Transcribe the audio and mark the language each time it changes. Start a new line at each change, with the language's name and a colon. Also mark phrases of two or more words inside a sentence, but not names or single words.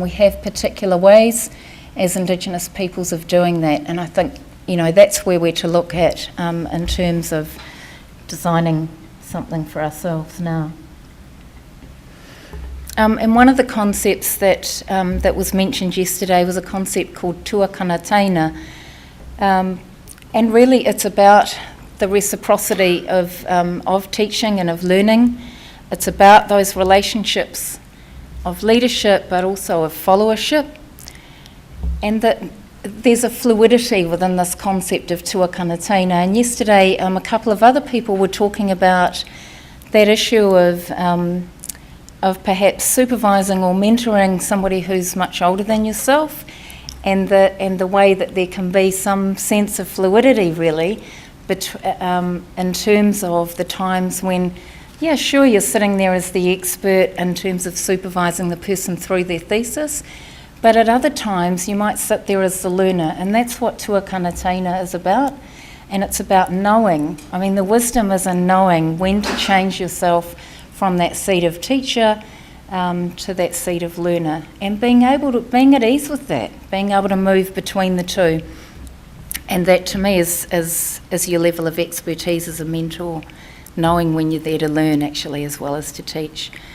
English: We have particular ways as Indigenous peoples of doing that, and I think that's where we're to look at in terms of designing something for ourselves now. And one of the concepts that was mentioned yesterday was a concept called
Māori: tuakana taina,
English: and really it's about the reciprocity of teaching and of learning. It's about those relationships of leadership but also of followership, and that there's a fluidity within this concept of
Māori: tuakana taina.
English: And yesterday a couple of other people were talking about that issue of perhaps supervising or mentoring somebody who's much older than yourself, and the way that there can be some sense of fluidity really in terms of the times when, yeah, sure, you're sitting there as the expert in terms of supervising the person through their thesis, but at other times you might sit there as the learner, and that's what
Māori: tuakana taina
English: is about. And it's about knowing. I mean, the wisdom is in knowing when to change yourself from that seat of teacher to that seat of learner, and being at ease with that, being able to move between the two. And that to me is your level of expertise as a mentor, knowing when you're there to learn actually as well as to teach.